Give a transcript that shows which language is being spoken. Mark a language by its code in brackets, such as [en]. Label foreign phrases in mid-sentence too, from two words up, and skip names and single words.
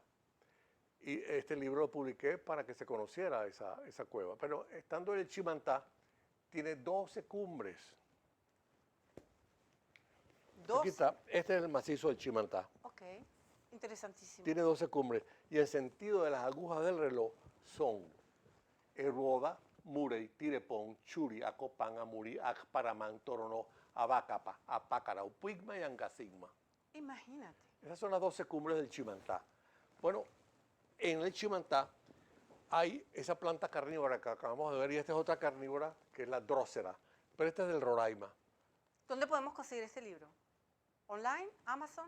[es] Y este libro lo publiqué para que se conociera esa cueva. Pero estando en el Chimantá, tiene 12 cumbres. Aquí 12. está, este es el macizo del Chimantá. Ok, interesantísimo. Tiene 12 cumbres y el sentido de las agujas del reloj son Eruoda, Murey, Tirepón, Churi, Acopán, Amurí, Acparamán, Toronó, Abacapa, Apácara, Upigma y Angasigma. Imagínate. Esas son las 12 cumbres del Chimantá. Bueno, en el Chimantá hay esa planta carnívora que acabamos de ver y esta es otra carnívora que es la drósera, pero esta es del Roraima. ¿Dónde podemos conseguir ese libro? ¿Online? ¿Amazon?